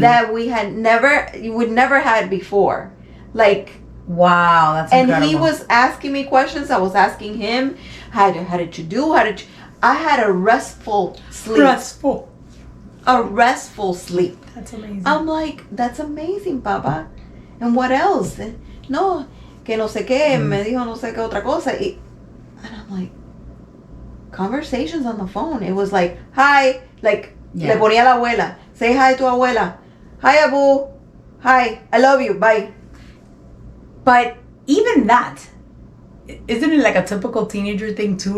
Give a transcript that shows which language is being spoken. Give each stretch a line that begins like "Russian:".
English: That we would never had before. Like, wow, that's incredible. And he was asking me questions. I was asking him, how did you do? I had a restful sleep. A restful sleep. That's amazing. I'm like, that's amazing, Papa. And what else?
Spanish: No, que no sé qué, me dijo no sé qué otra cosa.
English: And I'm like, conversations on the phone. It was like, hi, like,
Spanish: le ponía la abuela.
English: Say hi to abuela. Hi, Abu. Hi, I love you. Bye. But even that, isn't it like a typical teenager thing too?